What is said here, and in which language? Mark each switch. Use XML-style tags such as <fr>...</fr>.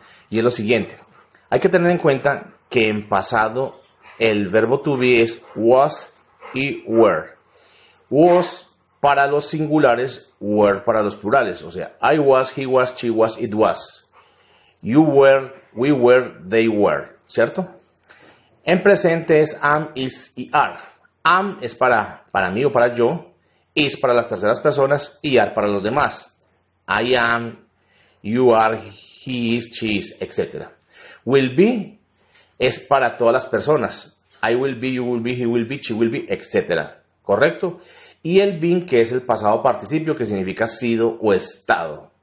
<es>Y es lo siguiente, hay que tener en cuenta que en pasado el verbo to be es was y were. Was para los singulares, were para los plurales. O sea,</es> <en>I was, he was, she was, it was. You were, we were, they were.</en> <es>¿Cierto? En presente es</es> <en>am, is y are.</en> <es>Am es para mí o para yo. Is para las terceras personas y are para los demás.</es> <en>I am, you are, he is, she is, etc.</en> <es>Will be es para todas las personas.</es> <en>I will be, you will be, he will be, she will be, etc.</en> <es>¿Correcto? Y el been, que es el pasado participio, que significa sido o estado.</es>